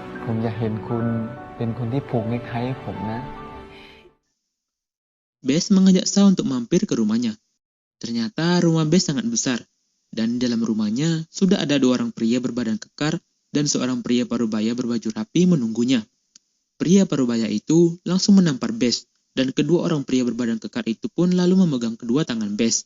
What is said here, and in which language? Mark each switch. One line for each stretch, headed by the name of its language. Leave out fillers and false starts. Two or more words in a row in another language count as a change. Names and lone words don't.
Thai: ผมอยากเห็นคุณเป็นคนที่ผูกเนคไทให้ผมนะ
Indonesian: Bess mengajak Sa untuk mampir ke rumahnya. Ternyata rumah Bess sangat besar, dan di dalam rumahnya sudah ada 2 orang pria berbadan kekar dan seorang pria parubaya berbaju rapi menunggunya. Pria parubaya itu langsung menampar Bess, dan kedua orang pria berbadan kekar itu pun lalu memegang kedua tangan Bess.